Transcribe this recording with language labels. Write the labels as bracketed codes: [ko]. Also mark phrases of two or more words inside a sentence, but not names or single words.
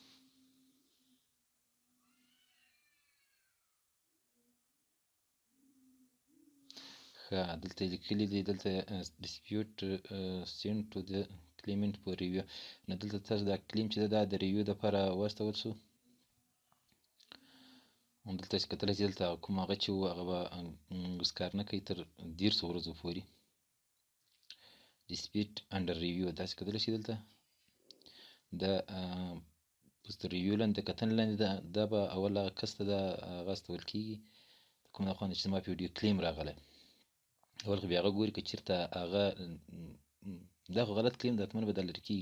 [ps] ښه دلته یې لیکلي دي، دلته [en] dispute sent to the claimant for review. [ps] نو دلته تاسو دا کلیم چې ده دا د ریویو دپاره واستول شو. دلته چې کتلی چې دلته کوم هغه چې و هغه به کار نه کوي تر 13 ورځو پورې. [en] dispute under review [ps] داسې کتلی شي دلته دا پس تر ریویو لاندې د کتنې لاندې دا به اول هغه کس ته دا هغه استول کېږي کوم د خوا چې زما په ویډیو کلیم راغلی اول خو بیا هغه ګوري که چېرته هغه دا خو غلط کلیم ده حتما به دا لرې کېږي.